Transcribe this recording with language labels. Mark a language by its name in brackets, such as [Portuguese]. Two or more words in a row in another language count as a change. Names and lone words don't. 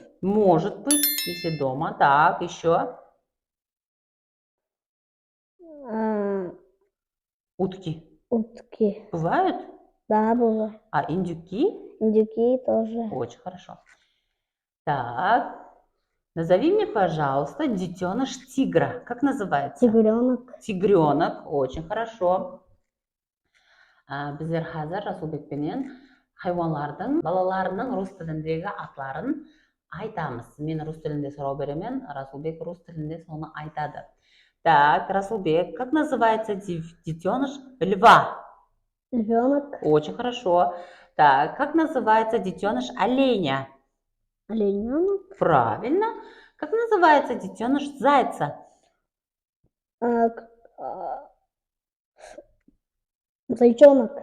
[Russian] Может быть, если дома. Так, еще. Утки. Утки. Бывают? Да, бывает. А индюки? Индюки тоже. Очень хорошо. Так, назови мне, пожалуйста, детеныш тигра. Как называется? Тигренок. Тигренок. Очень хорошо. [Uzbek] Bizlar hozir Rasulbek bilan hayvonlarning bolalarining rus tilidagi atlарын aytamiz. Men rus tilida so'rov beraman, Rasulbek rus tilida so'ni aytadi. [Russian] Так, Rasulbek, как называется детеныш льва? Львенок. Очень хорошо. Так, как называется детеныш оленя? Олененок. Правильно. Как называется детеныш зайца? Зайчонок.